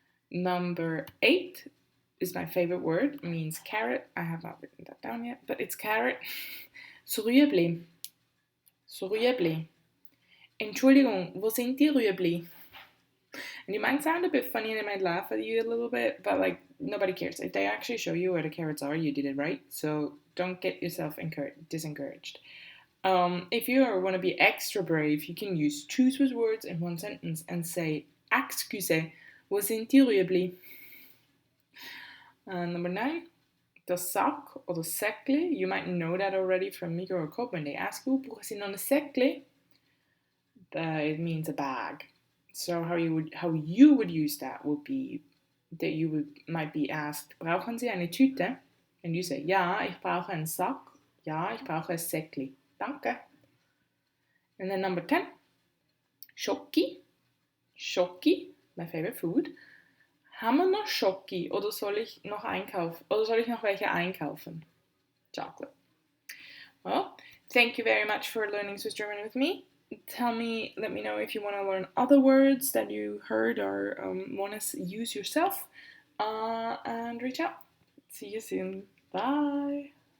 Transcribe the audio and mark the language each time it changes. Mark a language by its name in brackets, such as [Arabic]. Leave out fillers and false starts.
[English] Number 8 is my favorite word. It means carrot. I have not written that down yet, but it's carrot. [German] Rüebli. Rüebli. Entschuldigung, wo sind die Rüebli? [English] And you might sound a bit funny and it might laugh at you a little bit, but like nobody cares. If they actually show you where the carrots are, you did it right. So don't get yourself disencouraged. If you want to be extra brave, you can use two Swiss words in one sentence and say, excuse, [German] wo sind die Rüebli? [English] Number 9, das Sack or the Säckli. You might know that already from Miko or Coop when they ask you, [German] brauchen Sie noch ein Säckli? [English] It means a bag. So how you would use that would be that might be asked, [German] brauchen Sie eine Tüte? [English] And you say, [German] ja, ich brauche einen Sack. Ja, ich brauche ein Säckli. Danke. [English] And then number 10, Schoki. Schoki, my favorite food. [German] Haben wir noch Schoki oder soll ich noch welche einkaufen? [English] Chocolate. Well, thank you very much for learning Swiss German with me. Let me know if you want to learn other words that you heard or want to use yourself. And reach out. See you soon. Bye.